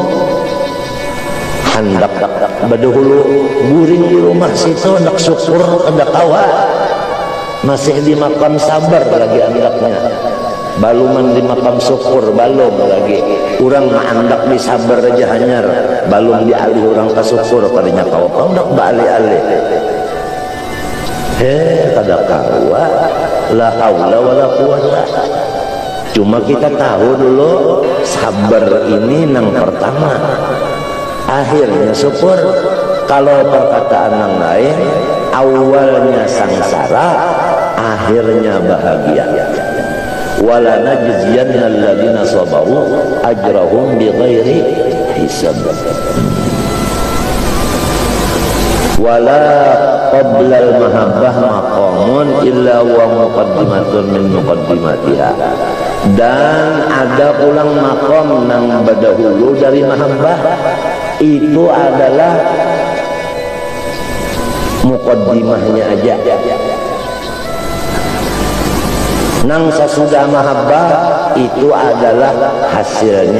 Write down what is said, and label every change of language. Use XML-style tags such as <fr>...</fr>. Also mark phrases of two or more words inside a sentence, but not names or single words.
<bjn>hendak badahulu guring di rumah situ hendak syukur hendak kawa masih di makam sabar lagi andaknya, baluman di makam syukur balum lagi orang mandak di sabar aja hanyar balum di alih orang ke syukur padanya kau hendak balik-alih kada kawa</bjn> <ar>لا حول ولا قوة.</ar> <bjn>Cuma kita tahu dulu sabar ini nang pertama, akhirnya syukur. Kalau perkataan yang lain, awalnya sangsara, akhirnya bahagia.</bjn> <ar>ولنجزين الذين صبروا أجرهم بغير حساب. ولا قبل المحبة مقام إلا و مقدمة من مقدماتها.</ar> <bjn>Dan ada ulang maqam nang berdahulu dari mahabbah, itu adalah muqaddimahnya aja. Nang sesudah mahabbah itu adalah hasilnya.</bjn>